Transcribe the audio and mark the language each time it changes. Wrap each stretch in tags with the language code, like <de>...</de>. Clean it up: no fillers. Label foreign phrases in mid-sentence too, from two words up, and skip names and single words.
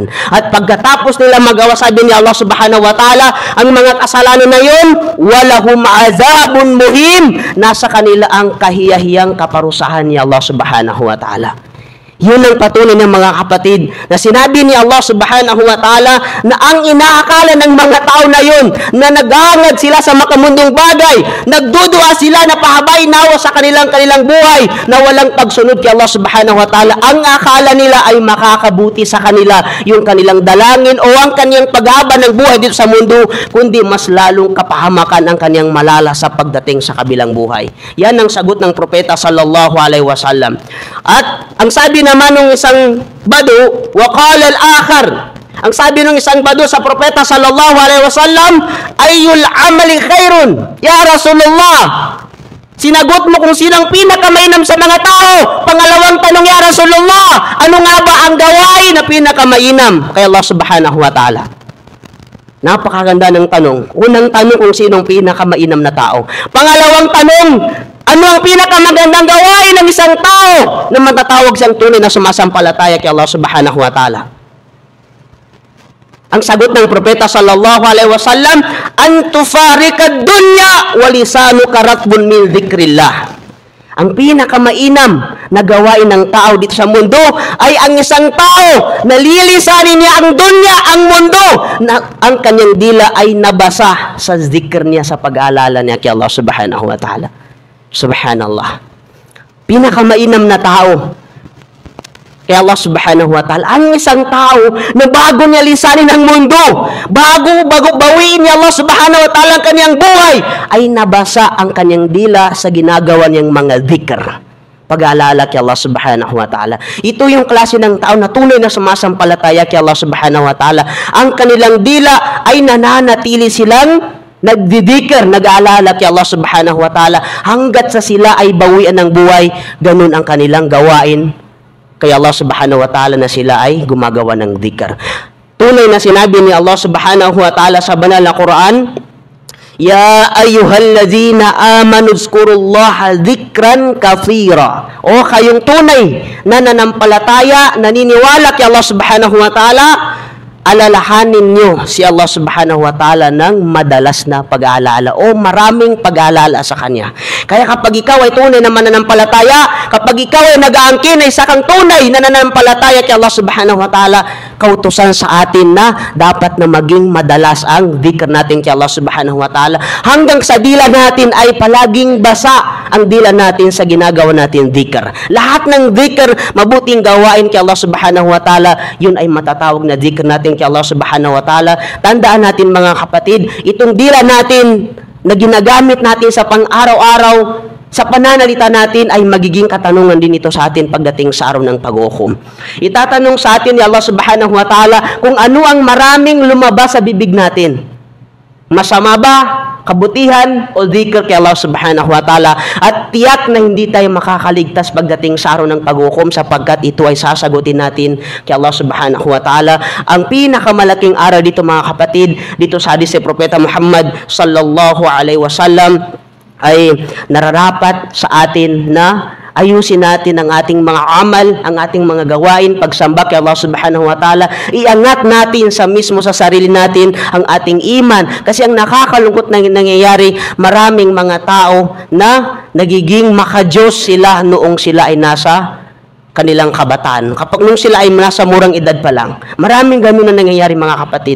<tl>At pagkatapos nila magawa, sabi ni Allah</tl> <ar>سبحانه وتعالى,</ar> <tl>ang mga kasalanan na yun,</tl> <ar>ولهم عذاب مهين,</ar> <tl>nasa kanila ang kahiyahiyang kaparusahan ni Allah</tl> <ar>سبحانه وتعالى.</ar> <tl>Yun ang patunay ng mga kapatid na sinabi ni Allah</tl> <ar>سبحانه وتعالى</ar> <tl>na ang inaakala ng mga tao na yun na naghahangad sila sa makamundong bagay, nagdudua sila na pahabay nawa sa kanilang buhay na walang pagsunod kay Allah</tl> <ar>سبحانه وتعالى.</ar> <tl>Ang akala nila ay makakabuti sa kanila yung kanilang dalangin o ang kanyang paghaba ng buhay dito sa mundo, kundi mas lalong kapahamakan ang kanyang malala sa pagdating sa kabilang buhay. Yan ang sagot ng propeta</tl> <ar>صلى الله عليه وسلم.</ar> <tl>At ang sabi naman ng isang badu,</tl> <ar>وقال الآخر,</ar> <tl>ang sabi ng isang badu sa propeta</tl> <ar>صلى الله عليه وسلم, أي الأعمال خير يا رسول الله.</ar> <tl>Sinagot mo kung sinang pinakamainam sa mga tao. Pangalawang tanong,</tl> <ar>يا رسول الله,</ar> <tl>ano nga ba ang gawain na pinakamainam kay Allah</tl> <ar>سبحانه وتعالى?</ar> <tl>Napakaganda ng tanong. Unang tanong kung sinong pinakamainam na tao. Pangalawang tanong, ano ang pinakamagandang gawain ng isang tao na matatawag siyang tunay na sumasampalataya kay Allah</tl> <ar>سبحانه وتعالى?</ar> <tl>Ang sagot ng propeta</tl> <ar>صلى الله عليه وسلم, أن تفارق الدنيا ولسانك رطب من ذكر الله.</ar> <tl>Ang pinakamainam na gawain ng tao dito sa mundo ay ang isang tao na lilisanin niya ang dunya, ang mundo, na ang kanyang dila ay nabasa sa zikr niya, sa pag-aalala niya kay Allah</tl> <ar>سبحانه وتعالى.</ar> <tl>Subhanallah. Pinakamainam na tao kay Allah</tl> <ar>سبحانه وتعالى,</ar> <tl>ang isang tao na bago niya lisanin ang mundo, bago bawiin niya Allah</tl> <ar>سبحانه وتعالى</ar> <tl>ang kanyang buhay, ay nabasa ang kanyang dila sa ginagawa niyang mga dhikr, pag-aalala kay Allah</tl> <ar>سبحانه وتعالى.</ar> <tl>Ito yung klase ng tao na tunay na sumasampalataya kay Allah</tl> <ar>سبحانه وتعالى.</ar> <tl>Ang kanilang dila ay nananatili silang nagdidikir, nag-aalala kay Allah</tl> <ar>سبحانه وتعالى</ar> <tl>hanggat sa sila ay bawian ng buhay. Ganun ang kanilang gawain kay Allah</tl> <ar>سبحانه وتعالى</ar> <tl>na sila ay gumagawa ng dhikr. Tunay na sinabi ni Allah</tl> <ar>سبحانه وتعالى</ar> <tl>sa banal na Quran,</tl> <ar>يا أيها الذين آمنوا اذكروا الله ذكرا كثيرا.</ar> <tl>O kayong tunay na nanampalataya, naniniwala kay Allah</tl> <ar>سبحانه وتعالى,</ar> <tl>alalahanin nyo si Allah</tl> <ar>سبحانه وتعالى</ar> <tl>ng madalas na pag-aalala o maraming pag-aalala sa Kanya. Kaya kapag ikaw ay tunay na mananampalataya, kapag ikaw ay nag-aangkin ay isa kang tunay na nananampalataya kay Allah</tl> <ar>سبحانه وتعالى,</ar> <tl>kautusan sa atin na dapat na maging madalas ang dhikr natin kay Allah</tl> <ar>سبحانه وتعالى.</ar> <tl>Hanggang sa dila natin ay palaging basa ang dila natin sa ginagawa natin dhikr. Lahat ng dhikr, mabuting gawain kay Allah</tl> <ar>سبحانه وتعالى,</ar> <tl>yun ay matatawag na dhikr natin kay Allah</tl> <ar>سبحانه وتعالى.</ar> <tl>Tandaan natin mga kapatid, itong dila natin na ginagamit natin sa pang-araw-araw, sa pananalita natin ay magiging katanungan din ito sa atin pagdating sa araw ng pag-uhukom. Itatanong sa atin ni Allah</tl> <ar>سبحانه وتعالى</ar> <tl>kung ano ang maraming lumabas sa bibig natin. Masama ba, kabutihan, o dhikr kay Allah</tl> <ar>سبحانه وتعالى?</ar> <tl>At tiyak na hindi tayo makakaligtas pagdating sa araw ng pag-uhukom sapagkat ito ay sasagutin natin kay Allah</tl> <ar>سبحانه وتعالى.</ar> <tl>Ang pinakamalaking aral dito mga kapatid, dito sa hadis ni Propeta Muhammad</tl> <ar>صلى الله عليه وسلم,</ar> <tl>ay nararapat sa atin na ayusin natin ang ating mga amal, ang ating mga gawain, pagsamba kay Allah</tl> <ar>سبحانه وتعالى.</ar> <tl>Iangat natin sa mismo sa sarili natin ang ating iman. Kasi ang nakakalungkot na nangyayari, maraming mga tao na nagiging makadiyos sila noong sila ay nasa kanilang kabataan. Kapag nung sila ay nasa murang edad pa lang, maraming ganun na nangyayari mga kapatid.</tl>